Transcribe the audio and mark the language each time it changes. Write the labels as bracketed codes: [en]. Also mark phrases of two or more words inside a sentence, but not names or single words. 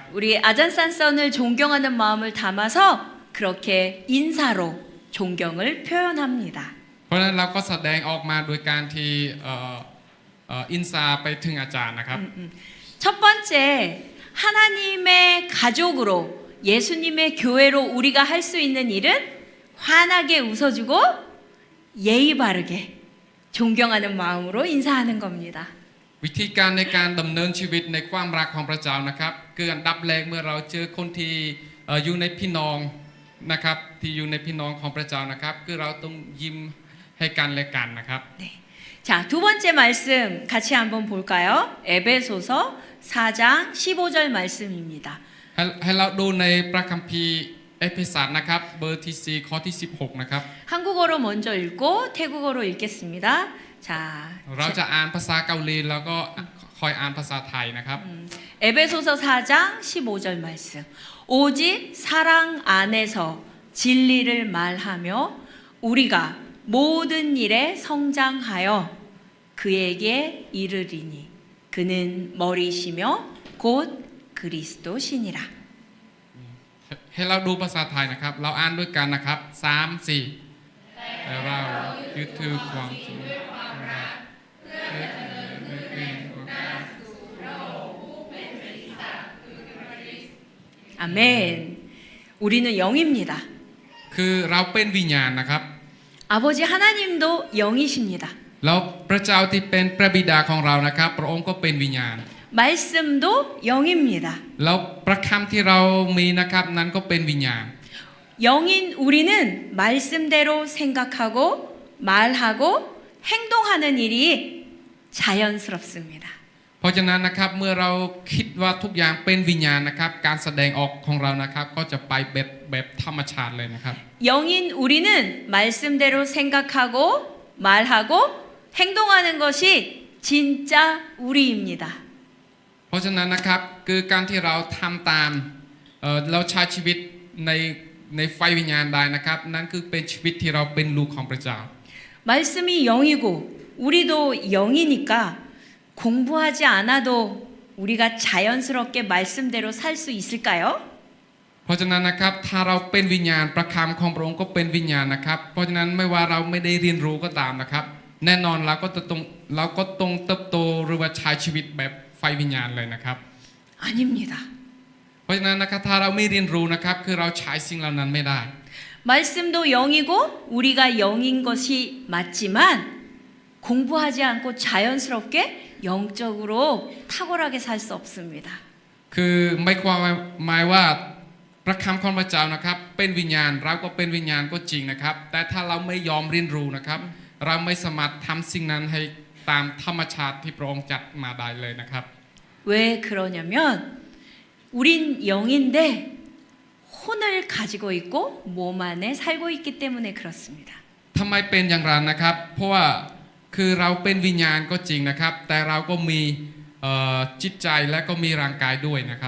[ko] 우리 아잔산선을 존경하는 마음을 담아서 그렇게 인사로 존경을 표현합니다. [th] เพราะฉะนั้นเราก็แสดงออกมาโดยการที่อินซาไปถึงอาจารย์นะครับ [ko] 첫 번째, 하나님의 가족으로 예수님의 교회로 우리가 할 수 있는 일은 환하게 웃어주고 예의 바르게 존경하는 마음으로 인사하는 겁니다. [th] วิธีการในการดำเนินชีวิตในความรักของพระเจ้านะครับคืออันดับแรกเมื่อเราเจอคนที่อยู่ในพี่น้องนะครับที่อยู่ในพี่น้องของพระเจ้านะครับคือเราต้องยิ้มให้กันและกันนะครับ [ko] 네. 자, 두 번째 말씀 같이 한번 볼까요? 에베소서 4장 15절 말씀입니다. [th] ให้เราดูในพระคัมภีร์เอเฟซัสนะครับเบอร์ที่4ข้อที่16นะครับ [ko] 한국어로 먼저 읽고 태국어로 읽겠습니다. 자, [th] เราจะอ่านภาษาเกาหลีแล้วก็คอยอ่านภาษาไทยนะครับ [ko] 에베소서 4장 15절 말씀. 오직 사랑 안에서 진리를 말하며 우리가 모든 일에 성장하여 그에게 이르리니 그는 머리시며 곧 그리스도시니라. [th] ให้เราดูภาษาไทยนะครับ เราอ่านด้วยกันนะครับ3 4แต่เรายึดถือความจริง [ko] 아멘. 우리는 영입니다. [th] คือเราเป็นวิญญาณนะครับ [ko] 아버지 하나님도 영이십니다. [th] แล้วพระเจ้าที่เป็นพระบิดาของเรานะครับพระองค์ก็เป็นวิญญาณ [ko] 말씀도 영입니다. [th] แล้วพระคำที่เรามีนะครับนั้นก็เป็นวิญญาณ [ko] 영인 우리는 말씀대로 생각하고 말하고 행동하는 일이 자연스럽습니다. [th] เพราะฉะนั้นนะครับเมื่อเราคิดว่าทุกอย่างเป็นวิญญาณนะครับการแสดงออกของเรานะครับก็จะไปแบบธรรมชาติเลยนะครับ [ko] 영인 우리는 말씀대로 생각하고 말하고 행동하는 것이 진짜 우리입니다. [th] เพราะฉะนั้นนะครับคือการที่เราทำตามเราใช้ชีวิตในไฟวิญญาณได้นะครับนั่นคือเป็นชีวิตที่เราเป็นลูกของพระเจ้า [ko] 말씀이 영이고 우리도 영이니까 공부하지 않아도 우리가 자연스럽게 말씀대로 살 수 있을까요? [th] เพราะฉะนั้นนะครับถ้าเราเป็นวิญญาณประคำของพระองค์ก็เป็นวิญญาณนะครับเพราะฉะนั้นไม่ว่าเราไม่ได้เรียนรู้ก็ตามนะครับแน่นอนเราก็ต้องเติบโตหรือว่าใช้ชีวิตแบบไฟวิญญาณเลยนะครับ [ko] 아닙니다. [th] เพราะฉะนั้นนะครับถ้าเราไม่เรียนรู้นะครับคือเราใช้สิ่งเหล่านั้นไม่ได้ [ko] 말씀도 영이고 우리가 영인 것이 맞지만 공부하지 않고 자연스럽게 영적으로 탁월하게 살 수 없습니다. [th] คือไม่ความหมายว่าพระคำของพระเจ้านะครับเป็นวิญญาณเราก็เป็นวิญญาณก็จริงนะครับแต่ถ้าเราไม่ยอมเรียนรู้นะครับเราไม่สามารถทำสิ่งนั้นให้ตามธรรมชาติที่พระองค์จัดมาได้เลยนะครับ [ko] 왜 그러냐면 우린 영인데 혼을 가지고 있고 몸 안에 살고 있기 때문에 그렇습니다. [th] ทำไมเป็นอย่างนั้นนะครับเพราะว่าคือเราเป็นวิญญาณก็จริงนะครับแต่เราก็มีจิตใจและก็มีร่างกายด้วยนะครับ